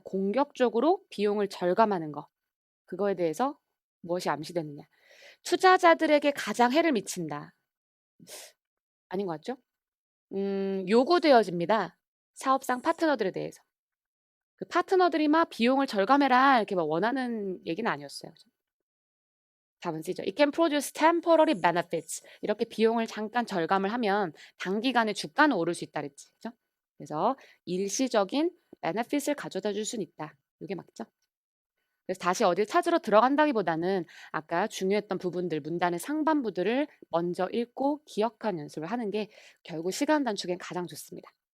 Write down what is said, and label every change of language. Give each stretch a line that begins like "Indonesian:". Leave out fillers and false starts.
Korean: 공격적으로 비용을 절감하는 거. 그거에 대해서 무엇이 암시됐느냐? 투자자들에게 가장 해를 미친다. 아닌 것 같죠? 요구되어집니다. 사업상 파트너들에 대해서. 그 파트너들이 막 비용을 절감해라 이렇게 막 원하는 얘기는 아니었어요. 답은 C죠.
English: It can produce temporary benefits.
Korean: 이렇게 비용을 잠깐 절감을 하면 단기간에 주가는 오를 수 있다 그랬지. 그죠? 그래서 일시적인 benefit을 가져다 줄 수는 있다. 이게 맞죠? 그래서 다시 어딜 찾으러 들어간다기보다는 아까 중요했던 부분들, 문단의 상반부들을 먼저 읽고 기억하는 연습을 하는 게 결국 시간 단축엔 가장 좋습니다.